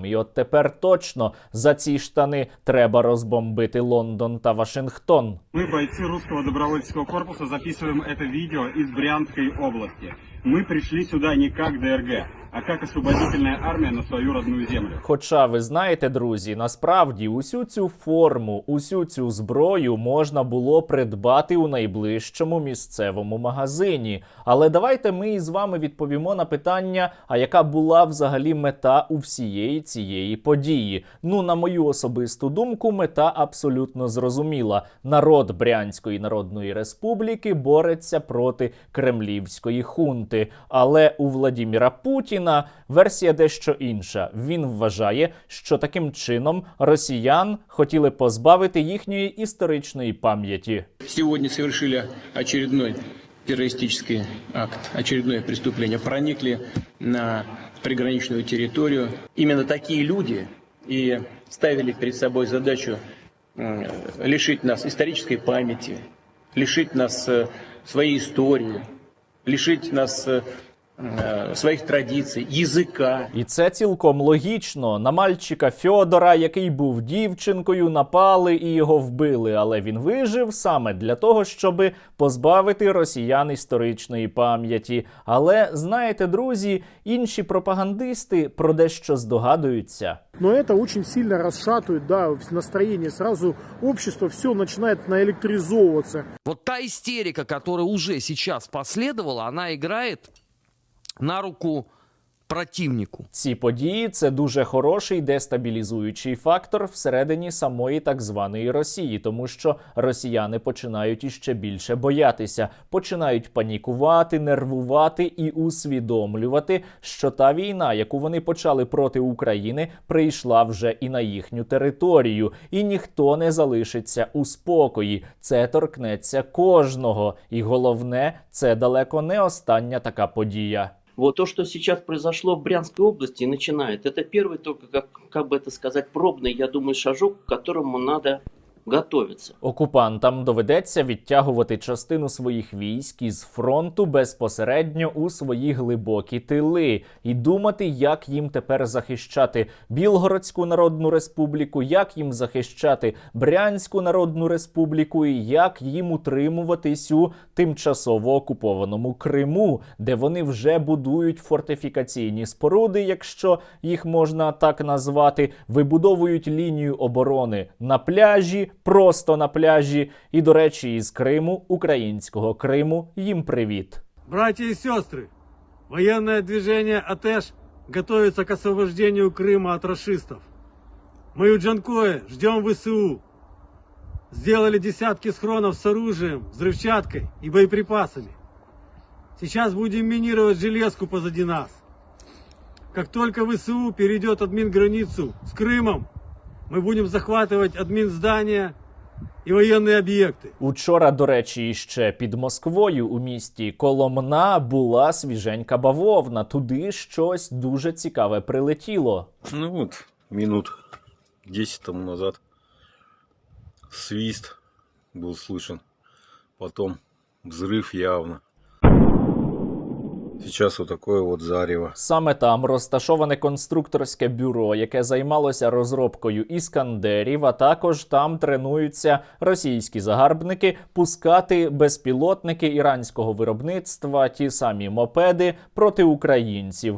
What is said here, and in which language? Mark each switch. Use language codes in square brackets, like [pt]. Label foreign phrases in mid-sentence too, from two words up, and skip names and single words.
[uk] І от тепер точно за ці штани треба розбомбити Лондон та Вашингтон. [ru] Мы, бойцы русского добровольческого корпуса, записываем это видео из Брянской области. Мы пришли сюда не как ДРГ, а [uk] як освободительна армія на свою родну землю. Хоча, ви знаєте, друзі, насправді усю цю форму, усю цю зброю можна було придбати у найближчому місцевому магазині. Але давайте ми із вами відповімо на питання, а яка була взагалі мета у всієї цієї події. Ну, на мою особисту думку, мета абсолютно зрозуміла. Народ Брянської Народної Республіки бореться проти кремлівської хунти. Але у Владіміра Путіна Путіна версія дещо інша. Він вважає, що таким чином росіян хотіли позбавити їхньої історичної пам'яті. [ru] Сегодня совершили очередной террористический акт, очередное преступление. Проникли на приграничную территорию. Именно такие люди и ставили перед собой задачу лишить нас исторической памяти, лишить нас своей истории, лишить нас [uk] своїх традицій, [ru] язика. [uk] І це цілком логічно. На мальчика Фьодора, який був дівчинкою, напали і його вбили. Але він вижив саме для того, щоб позбавити росіян історичної пам'яті. Але, знаєте, друзі, інші пропагандисти про дещо здогадуються. [ru] Но это очень сильно расшатывает, да, настроение. Сразу общество все начинает наэлектризовываться. Вот та истерика, которая уже сейчас последовала, она играет на руку противнику. [uk] Ці події – це дуже хороший дестабілізуючий фактор всередині самої так званої Росії, тому що росіяни починають іще більше боятися, починають панікувати, нервувати і усвідомлювати, що та війна, яку вони почали проти України, прийшла вже і на їхню територію, і ніхто не залишиться у спокої. Це торкнеться кожного. І головне, це далеко не остання така подія. [ru] Вот то, что сейчас произошло в Брянской области, начинает. Это первый только, как бы это сказать, пробный, я думаю, шажок, к которому надо готовиться. [uk] Окупантам доведеться відтягувати частину своїх військ із фронту безпосередньо у свої глибокі тили і думати, як їм тепер захищати Білгородську Народну Республіку, як їм захищати Брянську Народну Республіку і як їм утримуватись у тимчасово окупованому Криму, де вони вже будують фортифікаційні споруди, якщо їх можна так назвати, вибудовують лінію оборони на пляжі, просто на пляжі. І, до речі, із Криму, українського Криму, їм привіт. [ru] Братья и сестры, военное движение АТЭШ готовится к освобождению Крыма от рашистов. Мы у Джанкоя ждем ВСУ. Сделали десятки схронов с оружием, взрывчаткой и боеприпасами. Сейчас будем минировать железку позади нас. Как только ВСУ перейдет админграницу с Крымом, [uk] ми будемо захватувати адмінздання і воєнні об'єкти. Учора, до речі, іще під Москвою у місті Коломна була свіженька бавовна. Туди щось дуже цікаве прилетіло. [ru] Ну вот, минут 10 тому назад свист был слышен, потом взрыв явно. Сейчас вот такое вот зарево. [uk] Саме там розташоване конструкторське бюро, яке займалося розробкою іскандерів, а також там тренуються російські загарбники пускати безпілотники іранського виробництва, ті самі мопеди, проти українців.